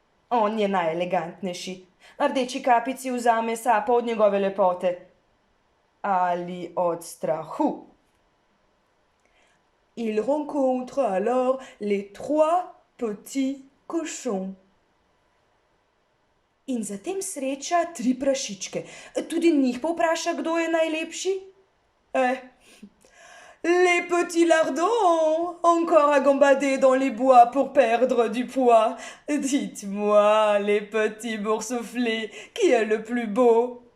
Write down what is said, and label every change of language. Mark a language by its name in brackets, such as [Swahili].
[Slovenian] On je najelegantnejši. Rdeči kapici vzame sapo od njegove lepote. Ali od strahu. [French] Il rencontre alors les 3 petits cochons. [Slovenian] In zatem sreča 3 prašičke. Tudi njih povpraša, kdo je najlepši? [French] Les petits lardons, encore à gambader dans les bois pour perdre du poids. Dites-moi, les petits boursouflés, qui est le plus beau?